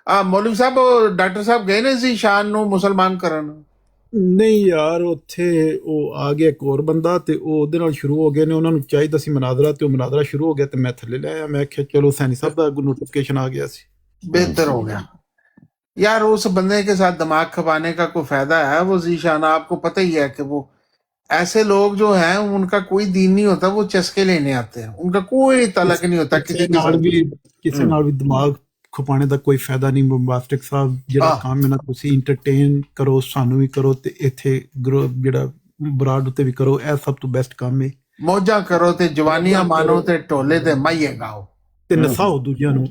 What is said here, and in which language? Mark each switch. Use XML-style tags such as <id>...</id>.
<pa>ਮੌਲਵੀ ਸਾਹਿਬ doctor ਸਾਹਿਬ ਗਏ ਨੇ ਸੀ ਸ਼ਾਨ ਨੂੰ ਮੁਸਲਮਾਨ ਕਰਨ? ਨਹੀਂ ਯਾਰ, ਉੱਥੇ ਉਹ ਆ ਗਿਆ ਇੱਕ ਹੋਰ ਬੰਦਾ ਤੇ ਉਹ ਉਹਦੇ ਨਾਲ ਸ਼ੁਰੂ ਹੋ ਗਏ ਨੇ। ਉਹਨਾਂ ਨੂੰ ਚਾਹੀਦਾ ਸੀ ਮਨਾਜ਼ਰਾ, ਤੇ ਉਹ ਮਨਾਜ਼ਰਾ ਸ਼ੁਰੂ ਹੋ ਗਿਆ ਤੇ ਮੈਂ ਥੱਲੇ ਲੈ ਆਇਆ। ਮੈਂ ਕਿਹਾ ਚਲੋ ਸੈਣੀ ਸਾਹਿਬ ਦਾ नोटिफिकेशन आ गया सी।</pa> <hi>बेहतर हो गया यार। उस बंदे के साथ दिमाग खपाने का कोई फायदा है? वो जीशान आपको पता ही है कि वो ऐसे लोग जो हैं उनका कोई दीन नहीं होता, वो चस्के लेने आते हैं, उनका कोई तलक नहीं होता किसी</hi> <pa>नाल भी दिमाग ਖਪਾਣੇ ਦਾ ਕੋਈ ਫਾਇਦਾ ਨਹੀਂ। ਬੰਬਾਸਟਿਕ ਸਾਹਿਬ ਜਿਹੜਾ ਕੰਮ ਹੈ ਨਾ, ਤੁਸੀਂ ਇੰਟਰਟੇਨ ਕਰੋ, ਸਾਨੂੰ ਵੀ ਕਰੋ ਤੇ ਇੱਥੇ ਜਿਹੜਾ ਬਰਾਡ ਉੱਤੇ ਵੀ ਕਰੋ। ਇਹ ਸਭ ਤੋਂ ਬੈਸਟ ਕੰਮ ਹੈ। ਮੌਜਾਂ ਕਰੋ ਤੇ ਜਵਾਨੀਆਂ ਮਾਣੋ ਤੇ ਢੋਲੇ ਤੇ ਮਾਈਏ ਗਾਓ ਤੇ ਨਸਾਓ ਦੂਜਿਆਂ ਨੂੰ।</pa>